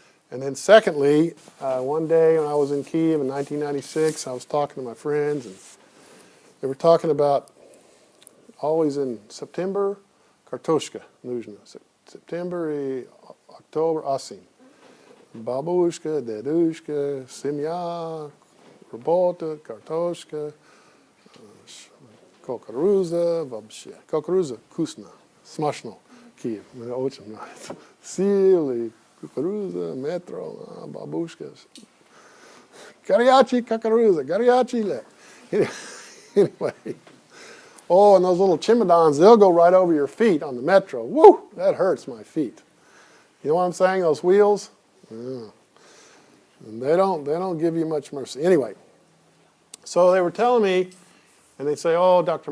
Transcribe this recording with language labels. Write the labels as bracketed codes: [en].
[en] And then secondly, one day when I was in Kiev in 1996, I was talking to my friends, and they were talking about always in September, [ru] Kartoshka, Nuzhna. [en] September [ru] и [en] October, [ru] осень. Бабушка, дедушка, семья, работа, картошка, кукуруза, вообще. Кукуруза вкусно, смачно. Киев, мне очень нравится. Силы, кукуруза, метро, бабушка. Горячий кукуруза, горячий лет. [en] Anyway. Oh, and those little chemadons, they'll go right over your feet on the metro. Woo! That hurts my feet. You know what I'm saying? Those wheels? Yeah. And they don't give you much mercy. Anyway, so they were telling me, and they'd say, oh, Dr.